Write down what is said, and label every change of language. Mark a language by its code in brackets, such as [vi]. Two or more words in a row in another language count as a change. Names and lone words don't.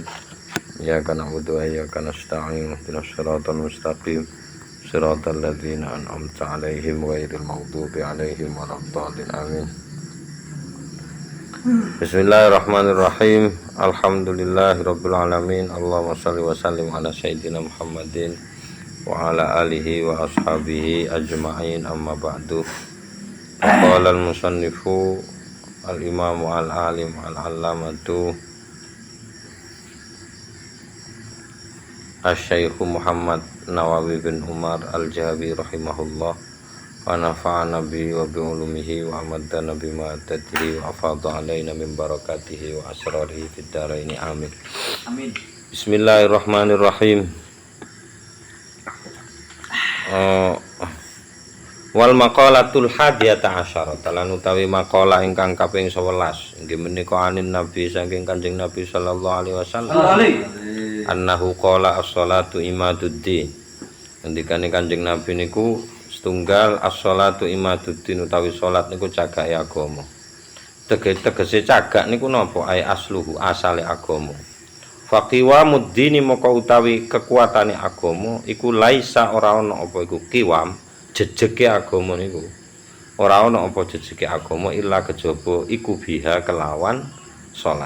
[ar] إياك نعبد وإياك نستعين اهدنا الصراط المستقيم صراط الذين أنعمت عليهم غير المغضوب عليهم ولا الضالين آمين. بسم الله الرحمن الرحيم. الحمد لله رب العالمين اللهم صل وسلم على سيدنا محمد وعلى آله وأصحابه أجمعين, أما بعد. قال المصنف الإمام العالم العلامة الشيخ محمد نووي بن عمر الجهابي رحمه الله ونفعنا به وبعلومه وأمدنا بما تدري وأفاض علينا من بركاته وأسراره في الدارين آمين. Amin. بسم الله الرحمن الرحيم. والمقالة الحادية عشرة [jv] lan utawi maqalah ingkang kaping 11 inggih menika [ar] عن النبي [jv] saking Kanjeng Nabi [ar] صلى الله عليه وسلم أنه قال الصلاة عماد الدين. [jv] Ngendikane Kanjeng Nabi niku setunggal [ar] الصلاة عماد الدين [jv] utawi salat niku cagake agama. Tegese cagak niku napa? [ar] أي أصله [jv] asale agama. [ar] فقوام الدين [jv] maka utawi kekuatane agama iku laisa ora ana apa iku kiwam jejeke agama niku ora ana apa jejeke agama illa kejaba iku biha kelawan salat.